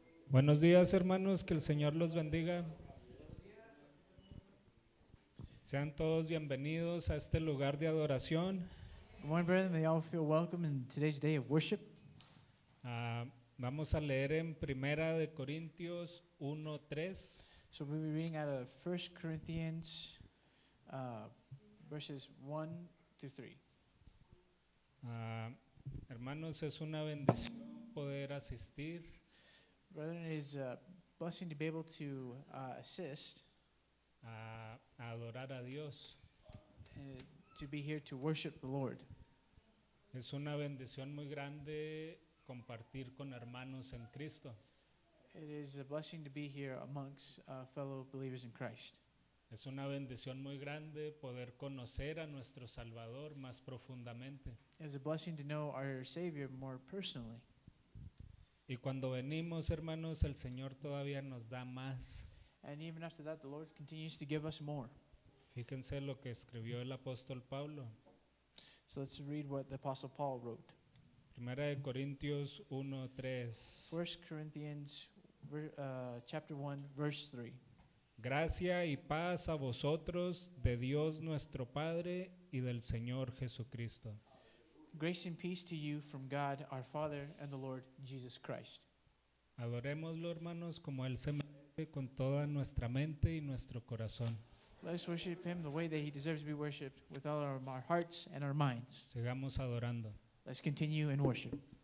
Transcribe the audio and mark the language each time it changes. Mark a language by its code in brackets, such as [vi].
[es] Buenos días, hermanos, que el Señor los bendiga. Sean todos bienvenidos a este lugar de adoración. [en] Good morning, brethren. May all feel welcome in today's day of worship. [es] Vamos a leer en Primera de Corintios 1:3. [en] So we'll be reading out of 1 Corinthians verses 1 through 3. [es] Hermanos, es una bendición poder asistir [en] Brethren, it is a blessing to be able to assist, [es] a adorar a Dios. [en] to be here to worship the Lord. [es] Es una bendición muy grande compartir con hermanos en Cristo. [en] It is a blessing to be here amongst fellow believers in Christ. [es] Es una bendición muy grande poder conocer a nuestro Salvador más profundamente. [en] It is a blessing to know our Savior more personally. [es] Y cuando venimos, hermanos, el Señor todavía nos da más. [en] And even after that, the Lord continues to give us more. [es] Fíjense lo que escribió el apóstol Pablo. [en] So let's read what the Apostle Paul wrote. [es] Primera de Corintios 1:3. [en] 1 Corinthians chapter 1, verse 3. [es] Gracia y paz a vosotros de Dios nuestro Padre y del Señor Jesucristo. [en] Grace and peace to you from God our Father and the Lord Jesus Christ. [es] Adorémoslo, hermanos, como Él se merece, con toda nuestra mente y nuestro corazón. [en] Let us worship Him the way that He deserves to be worshipped, with all our hearts and our minds. [es] Sigamos adorando. [en] Let's continue in worship.